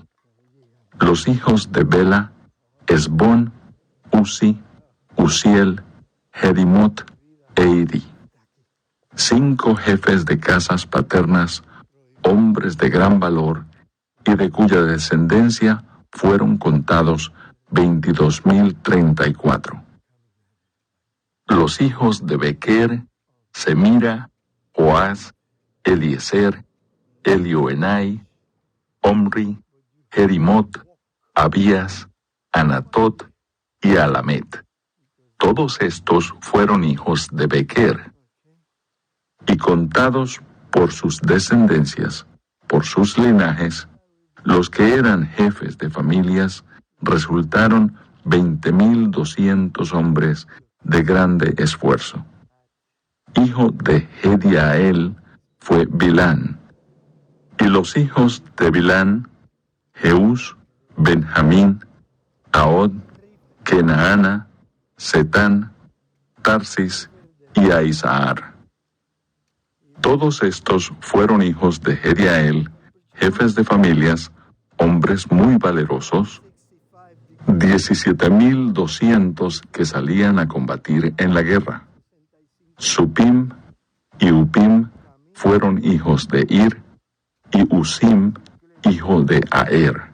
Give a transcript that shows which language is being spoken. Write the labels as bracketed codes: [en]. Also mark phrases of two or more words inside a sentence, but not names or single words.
[es] Los hijos de Bela, Esbón, Uzi, Uziel, Jedimot e Iri. 5 jefes de casas paternas, hombres de gran valor, y de cuya descendencia fueron contados 22.034. Los hijos de Bequer, Semira, Joás, Eliezer, Elioenai, Omri, Jerimot, Abías, Anatot y Alamet. Todos estos fueron hijos de Bequer. Y contados por sus descendencias, por sus linajes, los que eran jefes de familias, resultaron 20.200 hombres de grande esfuerzo. Hijo de Hediael fue Bilán. Y los hijos de Bilán, Jeús, Benjamín, Ahod, Kenaana, Setán, Tarsis y Aizahar. Todos estos fueron hijos de Hediael, jefes de familias, hombres muy valerosos, 17.200 que salían a combatir en la guerra. Supim y Upim fueron hijos de Ir, y Usim, hijo de Aer.